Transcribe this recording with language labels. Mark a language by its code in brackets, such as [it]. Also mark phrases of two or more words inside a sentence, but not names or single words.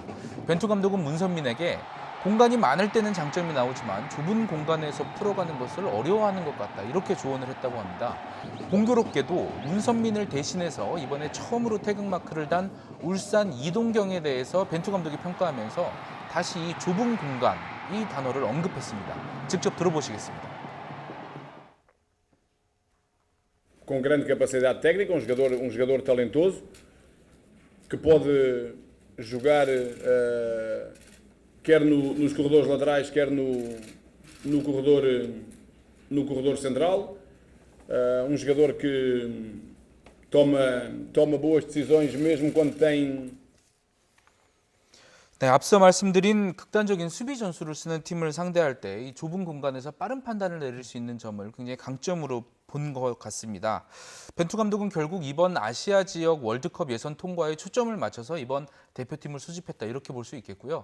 [ko] 벤투 감독은 문선민에게 공간이 많을 때는 장점이 나오지만 좁은 공간에서 풀어가는 것을 어려워하는 것 같다. 이렇게 조언을 했다고 합니다. 공교롭게도 문선민을 대신해서 이번에 처음으로 태극마크를 단 울산 이동경에 대해서 벤투 감독이 평가하면서 다시 이 좁은 공간, 이 단어를 언급했습니다. 직접 들어보시겠습니다. [pt] Com grande capacidade técnica, um jogador talentoso que pode jogar quer nos corredores laterais, quer no corredor central. Um jogador que toma boas decisões mesmo quando tem. [ko] 네, 앞서 말씀드린 극단적인 수비 전술을 쓰는 팀을 상대할 때 이 좁은 공간에서 빠른 판단을 내릴 수 있는 점을 굉장히 강점으로 본 것 같습니다. 벤투 감독은 결국 이번 아시아 지역 월드컵 예선 통과에 초점을 맞춰서 이번 대표팀을 수집했다 이렇게 볼 수 있겠고요.